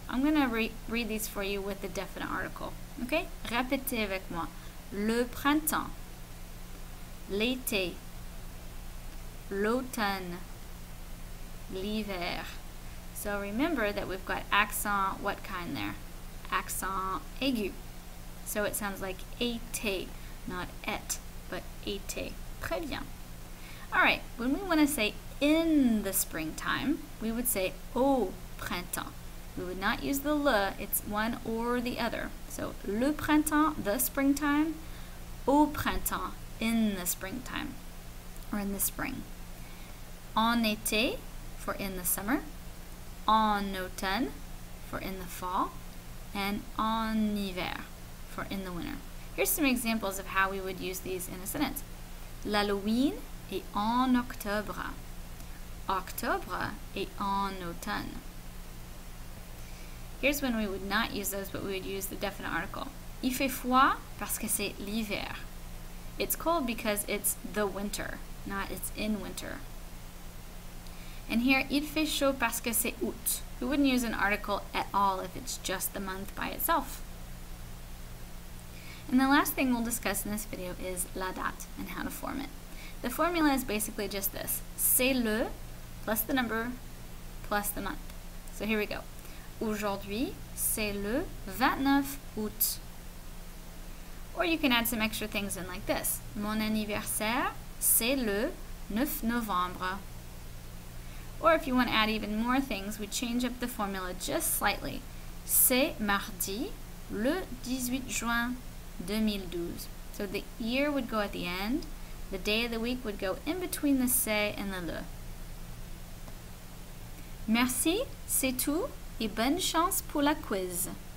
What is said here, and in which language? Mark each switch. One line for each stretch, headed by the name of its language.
English: I'm going to read these for you with the definite article.
French: Okay? Répétez avec moi. Le printemps, l'été, l'automne, l'hiver.
English: So remember that we've got accent, what kind there?
French: Accent aigu.
English: So it sounds like été, not et, but été.
French: Très bien.
English: All right, when we want to say in the springtime, we would say
French: au printemps.
English: We would not use the le, it's one or the other. So
French: le printemps,
English: the springtime,
French: au printemps,
English: in the springtime, or in the spring.
French: En été,
English: for in the summer,
French: en automne,
English: for in the fall, and
French: en hiver,
English: for in the winter. Here's some examples of how we would use these in a sentence.
French: L'Halloween est en octobre. Octobre est en automne.
English: Here's when we would not use those, but we would use the definite article.
French: Il fait froid parce que c'est l'hiver.
English: It's cold because it's the winter, not it's in winter. And here,
French: il fait chaud parce que c'est août.
English: We wouldn't use an article at all if it's just the month by itself. And the last thing we'll discuss in this video is la date and how to form it. The formula is basically just this.
French: C'est le
English: plus the number plus the month. So here we go.
French: Aujourd'hui, c'est le 29 août.
English: Or you can add some extra things in like this.
French: Mon anniversaire, c'est le 9 novembre.
English: Or if you want to add even more things, we change up the formula just slightly.
French: C'est mardi, le 18 juin 2012.
English: So the year would go at the end. The day of the week would go in between the c'est and the le.
French: Merci, c'est tout, et bonne chance pour la quiz.